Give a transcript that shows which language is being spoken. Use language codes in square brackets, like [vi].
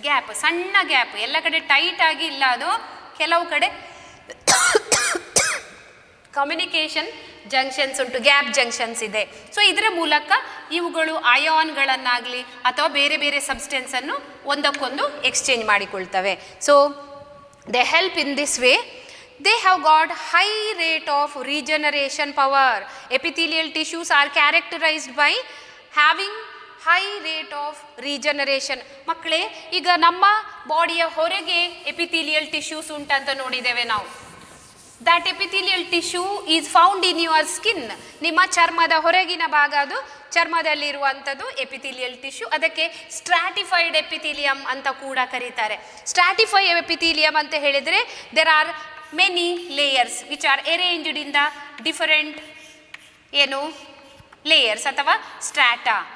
[kn] Gap, ಸಣ್ಣ gap, ಎಲ್ಲ ಕಡೆ ಟೈಟ್ ಆಗಿ ಇಲ್ಲ, ಅದು ಕೆಲವು ಕಡೆ ಕಮ್ಯುನಿಕೇಷನ್ ಜಂಕ್ಷನ್ಸ್ ಉಂಟು, ಗ್ಯಾಪ್ ಜಂಕ್ಷನ್ಸ್ ಇದೆ. ಸೊ ಇದರ ಮೂಲಕ ಇವುಗಳು ಅಯಾನ್ಗಳನ್ನಾಗಲಿ ಅಥವಾ ಬೇರೆ ಬೇರೆ ಸಬ್ಸ್ಟೆನ್ಸನ್ನು ಒಂದಕ್ಕೊಂದು exchange ಮಾಡಿಕೊಳ್ತವೆ. [en] So they help in this way. They have got high rate of regeneration power. Epithelial tissues are characterized by having high rate of regeneration. [kn] ಮಕ್ಕಳೇ, ಈಗ ನಮ್ಮ ಬಾಡಿಯ ಹೊರಗೆ ಎಪಿಥೀಲಿಯಲ್ ಟಿಶ್ಯೂಸ್ ಉಂಟಂತ ನೋಡಿದ್ದೇವೆ ನಾವು. [en] That epithelial tissue is found in your skin. [kn] ನಿಮ್ಮ ಚರ್ಮದ ಹೊರಗಿನ ಭಾಗ, ಅದು ಚರ್ಮದಲ್ಲಿರುವಂಥದ್ದು ಎಪಿಥೀಲಿಯಲ್ ಟಿಶ್ಯೂ. ಅದಕ್ಕೆ ಸ್ಟ್ರಾಟಿಫೈಡ್ ಎಪಿಥೀಲಿಯಂ ಅಂತ ಕೂಡ ಕರೀತಾರೆ. [en] stratified epithelium [kn] ಅಂತ ಹೇಳಿದರೆ [en] There are many layers which are arranged in the different ಏನು layers ಅಥವಾ strata.